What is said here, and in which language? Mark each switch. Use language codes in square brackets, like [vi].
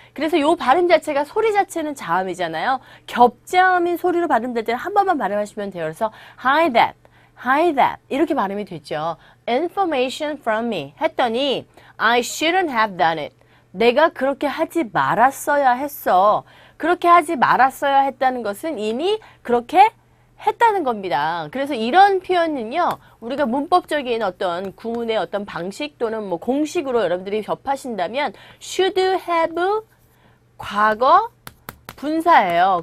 [ko] 그래서 요 발음 자체가 소리 자체는 자음이잖아요. 겹자음인 소리로 발음될 때는 한 번만 발음하시면 돼요. 그래서 [en] hide that [ko] 이렇게 발음이 됐죠. [en] Information from me [ko] 했더니 [en] I shouldn't have done it. [ko] 내가 그렇게 하지 말았어야 했어. 그렇게 하지 말았어야 했다는 것은 이미 그렇게 했다는 겁니다. 그래서 이런 표현은요. 우리가 문법적인 어떤 구문의 어떤 방식 또는 뭐 공식으로 여러분들이 접하신다면 should have 과거 분사예요.